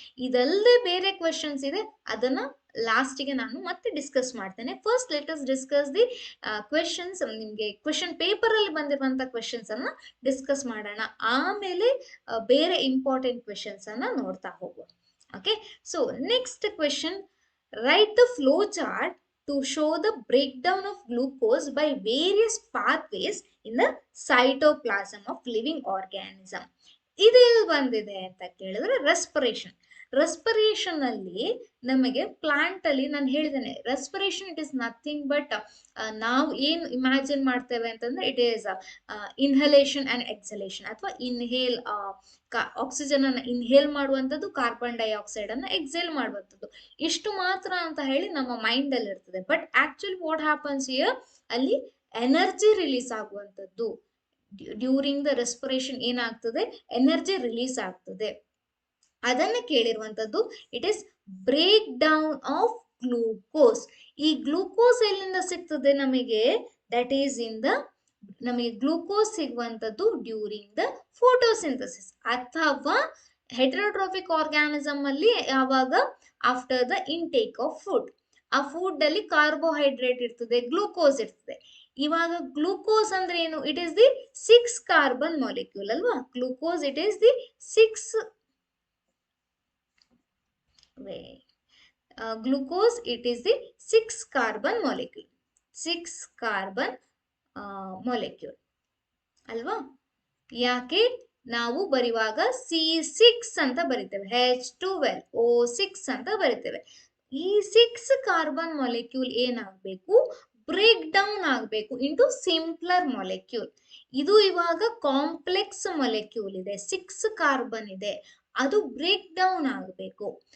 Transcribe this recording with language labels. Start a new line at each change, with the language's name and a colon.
Kannada: ಇದಲ್ಲದೆ ಬೇರೆ ಕ್ವೆಶನ್ಸ್ ಇದೆ, ಅದನ್ನ ಲಾಸ್ಟಿಗೆ ನಾನು ಮತ್ತೆ ಡಿಸ್ಕಸ್ ಮಾಡ್ತೇನೆ.
English: First let us discuss the questions.
Kannada: ನಿಮ್ಗೆ ಕ್ವೆಶನ್ ಪೇಪರ್ ಅಲ್ಲಿ ಬಂದಿರುವಂತ ಕ್ವೆಶನ್ಸ್ ಅನ್ನ ಡಿಸ್ಕಸ್ ಮಾಡೋಣ, ಆಮೇಲೆ ಬೇರೆ ಇಂಪಾರ್ಟೆಂಟ್ ಕ್ವೆಶನ್ಸ್ ಅನ್ನ ನೋಡ್ತಾ ಹೋಗುವ.
English: Okay, so next question, write the flow chart to show the breakdown of glucose by various pathways in the cytoplasm of living organism.
Kannada: ಇದೆಲ್ಲಿ ಬಂದಿದೆ ಅಂತ ಕೇಳಿದ್ರೆ ರೆಸ್ಪಿರೇಷನ್. ರೆಸ್ಪಿರೇಷನ್ ಅಲ್ಲಿ ನಮಗೆ ಪ್ಲಾಂಟ್ ಅಲ್ಲಿ ನಾನು ಹೇಳಿದ್ದೇನೆ, respiration it is nothing but ನಾವು ಏನು ಇಮ್ಯಾಜಿನ್ ಮಾಡ್ತೇವೆ ಅಂತಂದ್ರೆ ಇಟ್ ಈಸ್ ಇನ್ಹಲೇಷನ್ ಅಂಡ್ ಎಕ್ಸಲೇಷನ್, ಅಥವಾ ಇನ್ಹೇಲ್ ಆಕ್ಸಿಜನ್ ಅನ್ನ ಇನ್ಹೇಲ್ ಮಾಡುವಂಥದ್ದು, ಕಾರ್ಬನ್ ಡೈಆಕ್ಸೈಡ್ ಅನ್ನ ಎಕ್ಸೇಲ್ ಮಾಡುವಂಥದ್ದು, ಇಷ್ಟು ಮಾತ್ರ ಅಂತ ಹೇಳಿ ನಮ್ಮ ಮೈಂಡ್ ಅಲ್ಲಿ ಇರ್ತದೆ.
English: but actually what happens here,
Kannada: ಅಲ್ಲಿ ಎನರ್ಜಿ ರಿಲೀಸ್ ಆಗುವಂಥದ್ದು.
English: During the respiration ಏನಾಗ್ತದೆ, energy release ಆಗ್ತದೆ.
Kannada: ಅದನ್ನ ಕೇಳಿರುವಂತದ್ದು
English: It is break down of glucose.
Kannada: ಈ ಗ್ಲೂಕೋಸ್ ಎಲ್ಲಿಂದ ಸಿಗ್ತದೆ ನಮಗೆ, ದಟ್ ಈಸ್ ಇನ್ ದ, ನಮಗೆ ಗ್ಲೂಕೋಸ್ ಸಿಗುವಂತದ್ದು ಡ್ಯೂರಿಂಗ್ ದ ಫೋಟೋಸಿಂಥಸಿಸ್ ಅಥವಾ ಹೆಟರೋಟ್ರೋಫಿಕ್ ಆರ್ಗ್ಯಾನಿಸಮ್ ಅಲ್ಲಿ ಯಾವಾಗ, after the intake of food. ಆ ಫುಡ್ ಅಲ್ಲಿ ಕಾರ್ಬೋಹೈಡ್ರೇಟ್ ಇರ್ತದೆ, ಗ್ಲೂಕೋಸ್ ಇರ್ತದೆ.
English: ಇವಾಗ ಗ್ಲೂಕೋಸ್ ಅಂದ್ರೆ ಏನು, it is the 6 carbon molecule ಅಲ್ವಾ. Glucose it is the 6 glucose it is the 6 carbon molecule, 6 carbon molecule ಅಲ್ವಾ.
Kannada: ಯಾಕೆ ನಾವು ಬರೆಯುವಾಗ C6 ಅಂತ ಬರಿತೇವೆ, H12O6 ಅಂತ ಬರಿತೇವೆ. ಈ 6 ಕಾರ್ಬನ್ ಮಾಲಿಕ್ಯೂಲ್ ಏನಾಗಬೇಕು, ಬ್ರೇಕ್ ಡೌನ್ ಆಗಬೇಕು ಇಂಟು ಸಿಂಪ್ಲರ್ ಮಾಲಿಕ್ಯೂಲ್. ಇದು ಇವಾಗ ಕಾಂಪ್ಲೆಕ್ಸ್ ಮಾಲಿಕ್ಯೂಲ್ ಇದೆ, 6 ಕಾರ್ಬನ್ ಇದೆ, ಅದು ಬ್ರೇಕ್ ಡೌನ್ ಆಗಬೇಕು.